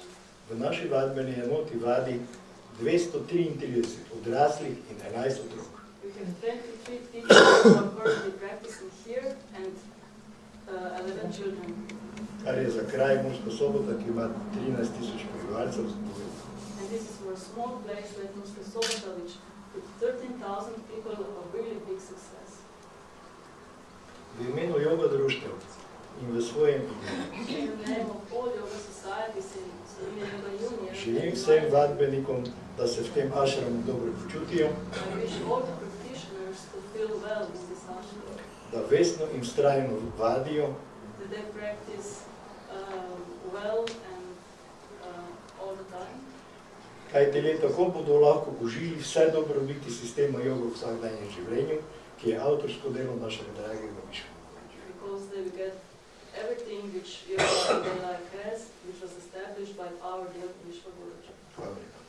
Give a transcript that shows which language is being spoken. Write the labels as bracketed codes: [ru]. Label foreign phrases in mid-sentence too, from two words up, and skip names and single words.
[sl] V naši vadbeni enoti vadi 233 odraslih in 11 otrok. [en] We have 23 teachers who are currently practicing here and 11 children. [sl] Kar je za kraj Murska Sobota, ki ima 13,000 prebivalcev. [en] And this is for a small place like Murska Sobota, which with 13,000 people a really big success. [sl] V imenu joga društev in v svojem [en] In the name of all yoga societies in Slovenia Yoga Union, [sl] želim vsem vadbenikom, da se v tem ašramu dobro počutijo, [en] I wish all the practitioners to feel well in this ashram, [sl] da vestno in vztrajno vadijo, [en] that they practice well and all the time. [sl] kajti le tako bodo lahko užili vse dobrobiti sistema joga v vsakdanjem življenju, ki je avtorsko delo našega dragega Višnja. [en] Because they will get everything which yoga in their life has, which was established by our dear Jvvž. [sl] Hvala lepa.